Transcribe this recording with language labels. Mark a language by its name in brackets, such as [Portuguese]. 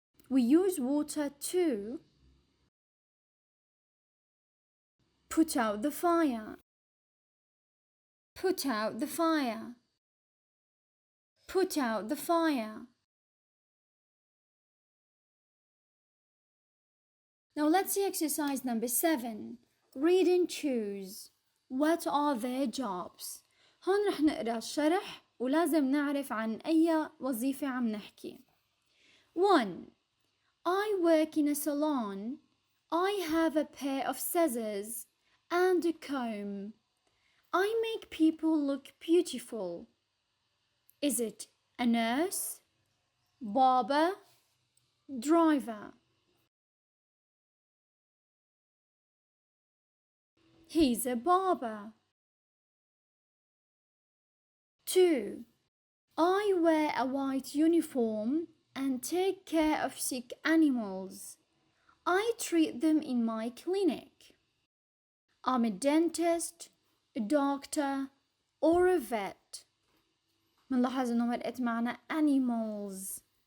[English] We use water to put out the fire. Put out the fire. Put out the fire. Now let's see exercise number 7. Read and choose. What are their jobs? [Arabic] هون رح نقرأ الشرح ولازم نعرف عن أي وظيفة عم نحكي. [English] 1. I work in a salon. I have a pair of scissors and a comb. I make people look beautiful. Is it a nurse, barber, driver? He's a barber. 2. I wear a white uniform and take care of sick animals. I treat them in my clinic. I'm a dentist, a doctor, or a vet. [Arabic] منلاحظ إنه مرقت معنا [English] animals.